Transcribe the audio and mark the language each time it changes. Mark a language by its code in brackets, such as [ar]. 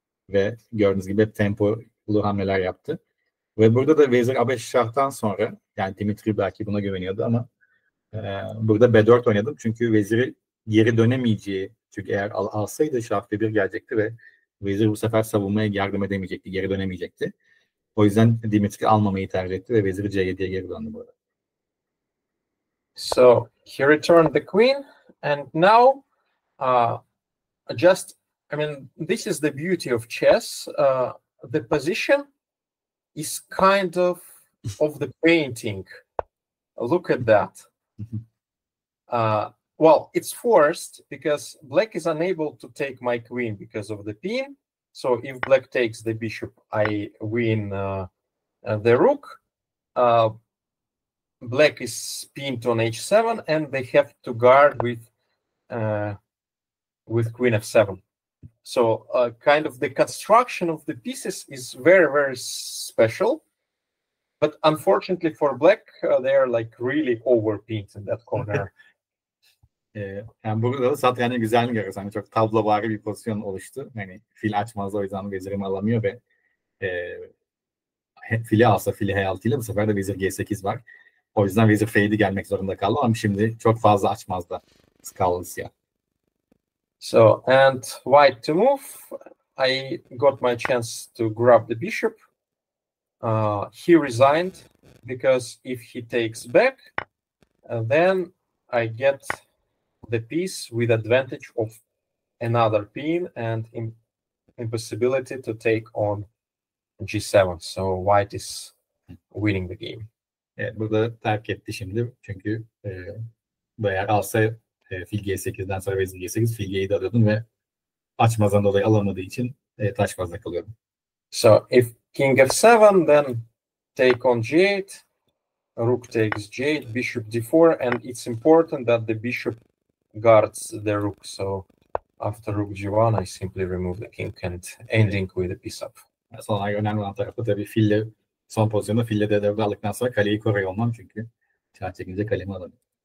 [tr] Ve gördüğünüz gibi tempolu hamleler yaptı. Ve burada da vezir a5 şahtan sonra, yani Dmitry belki buna güveniyordu ama burada b4 oynadım. Çünkü veziri geri dönemeyeceği, çünkü eğer alsaydı şah b1 gelecekti ve vezir bu sefer savunmaya yardım edemeyecekti, geri dönemeyecekti. O yüzden Dmitry almamayı tercih etti ve veziri c7'ye geri döndü burada. [en] So he returned the queen, and now I mean, this is the beauty of chess. The position is kind of the painting. Look at that. Well, it's forced because black is unable to take my queen because of the pin. So if black takes the bishop, I win the rook. Black is pinned on h7, and they have to guard with queen f7. So kind of the construction of the pieces is very, very special. But unfortunately for black, they are like really overpinned in that corner. [tr] Yani burada da satrançın güzelliğini görüyoruz. Hani çok tablovari bir pozisyon oluştu. Yani fil açmaz, o yüzden vezirimi alamıyor ve fili alsa fili h6 ile bu sefer de vezir g8 var. O yüzden vezir f7 gelmek zorunda kaldı ama şimdi çok fazla açmaz da kaldı siyah. [en] So, and white to move. I got my chance to grab the bishop. He resigned because if he takes back, then I get the piece with advantage of another pin and impossibility to take on g7. So white is winning the game. [tr] Evet, burada terk etti şimdi çünkü eğer alsa fil g8'den sonra vezir g8 fil g7 alıyordun ve açmazdan dolayı alamadığı için taş fazla kalıyordu. [en] So if king f7, then take on g8, rook takes g8, bishop d4, and it's important that the bishop guards the rook. So after rook g1, I simply remove the king and ending with a piece up. [tr] Sonra önemli olan tarafı tabii fille son pozisyonda fille d4'ü aldıktan sonra kaleyi koruyor olmam çünkü şah çekince kalemi alamıyor.